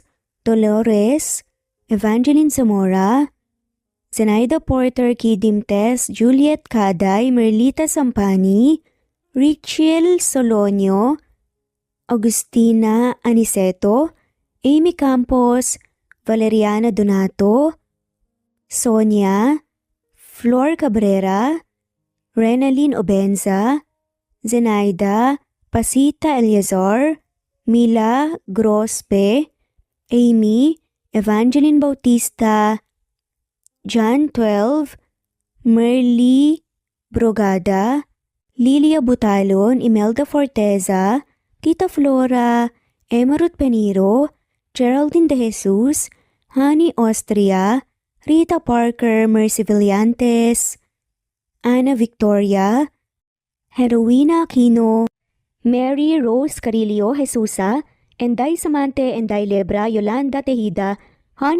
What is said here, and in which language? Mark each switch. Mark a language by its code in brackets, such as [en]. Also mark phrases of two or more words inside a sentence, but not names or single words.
[tl] Dolores, Evangeline Zamora, Zenaida Porter Kidimtes, Juliet Caday, Merlita Sampani, Richel Solonio, Agustina Aniceto, Amy Campos, Valeriana Donato, Sonia, Flor Cabrera, Renaline Obenza, Zenaida, Pasita Eliazar, Mila Grospe, Amy, Evangeline Bautista, John 12, Merly Brogada, Lilia Butalon, Imelda Forteza, Tita Flora, Emma Ruth Peniro, Geraldine De Jesus, Honey Austria, Rita Parker, Mercy Villantes, Ana Victoria, Heroina Aquino, Mary Rose Carillo Jesusa, Enday Samante, Enday Lebra, Yolanda Tejida, Honey